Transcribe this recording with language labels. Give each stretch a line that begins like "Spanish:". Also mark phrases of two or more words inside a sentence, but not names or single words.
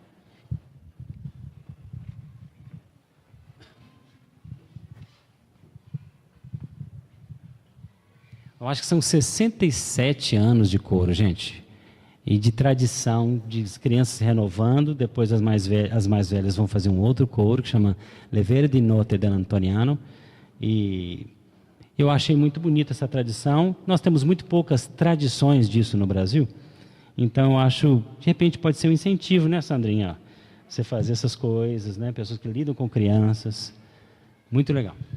Portuguese: Eu acho que são 67 anos de coro, gente. E de tradição, de crianças se renovando, depois as mais velhas vão fazer um outro coro, que chama Levere di Notte dell'Antoniano, e eu achei muito bonita essa tradição. Nós temos muito poucas tradições disso no Brasil, então eu acho, de repente pode ser um incentivo, né, Sandrinha? Você fazer essas coisas, né, pessoas que lidam com crianças, muito legal.